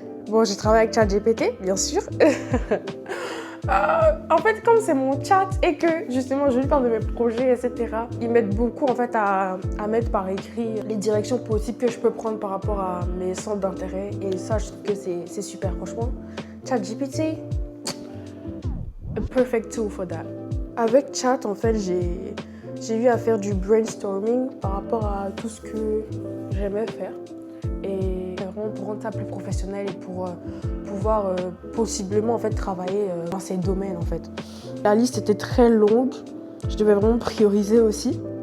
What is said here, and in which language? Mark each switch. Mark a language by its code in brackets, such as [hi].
[fr] Bon, j'ai travaillé avec ChatGPT, bien sûr. En fait, comme c'est mon chat et que justement je lui parle de mes projets, etc., ils m'aident beaucoup en fait à mettre par écrit les directions possibles que je peux prendre par rapport à mes centres d'intérêt. Et ça, je trouve que c'est super, franchement. [en] ChatGPT, a perfect tool for that. [fr] Avec Chat, en fait, j'ai eu à faire du brainstorming par rapport à tout ce que j'aimais faire. Et vraiment pour rendre ça plus professionnel et pour pouvoir possiblement en fait travailler dans ces domaines en fait. La liste était très longue, je devais vraiment prioriser aussi.